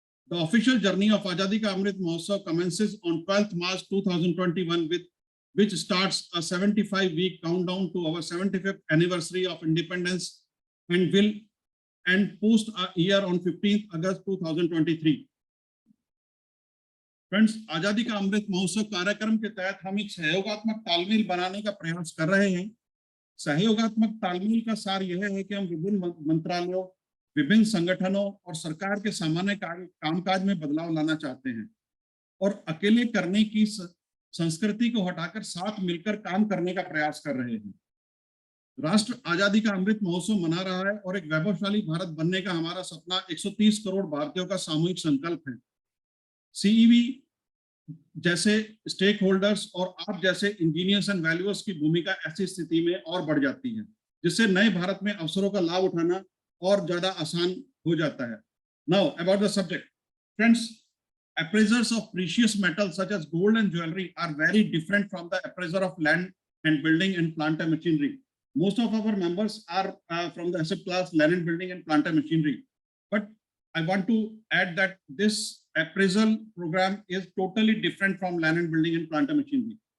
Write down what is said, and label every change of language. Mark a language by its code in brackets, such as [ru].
[en] The official journey of Azadi Ka Amrit Mahotsav commences on 12th March 2021, which starts a 75-week countdown to our 75th anniversary of independence and will end post a year on 15th August 2023. [hi] Friends, आजादी का अमृत महोत्सव कार्यक्रम के तहत हम एक सहयोगात्मक तालमेल बनाने का प्रयास कर रहे हैं। सहयोगात्मक तालमेल का सार यह है कि हम विभिन्न मंत्रालयों, विभिन्न संगठनों और सरकार के सामान्य कामकाज में बदलाव लाना चाहते हैं और अकेले करने की संस्कृति को हटाकर साथ मिलकर काम करने का प्रयास कर रहे हैं। राष्ट्र आजादी का अमृत महोत्सव मना रहा है और एक वैभवशाली भारत बनने का हमारा सपना 130 करोड़ भारतीयों का सामूहिक संकल्प है। सीईवी जैसे स्टेक होल्डर्स और आप जैसे [en] engineers and valuers [hi] की भूमिका ऐसी स्थिति में और बढ़ जाती है, जिससे नए भारत में अवसरों का लाभ उठाना और ज्यादा आसान हो जाता है। [en] Now about the subject, friends, appraisers of precious metals such as gold and jewelry are very different from the appraiser of land and building and plant and machinery. Most of our members are from the asset class land and building and plant and machinery, but I want to add that this appraisal program is totally different from land and building and plant and machinery.